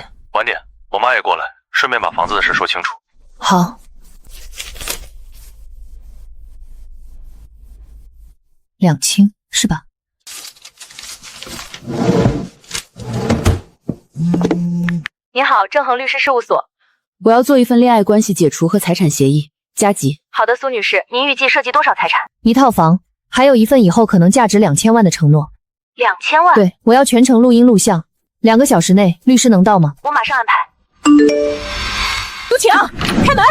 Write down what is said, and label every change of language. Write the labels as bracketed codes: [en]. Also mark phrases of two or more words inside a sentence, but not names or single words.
[zh] 晚點，我媽也過來，順便把房子的事說清楚。好。2清是吧？您好，正恒律師事務所。我要做一份戀愛關係解除和財產協議，加急。好的，蘇女士，您預計涉及多少財產？1套房，還有一份以後可能價值2000萬的承諾。 2000萬？對，我要全程錄音錄像，2個小時內，律師能到嗎？我馬上安排。蘇晴，開門！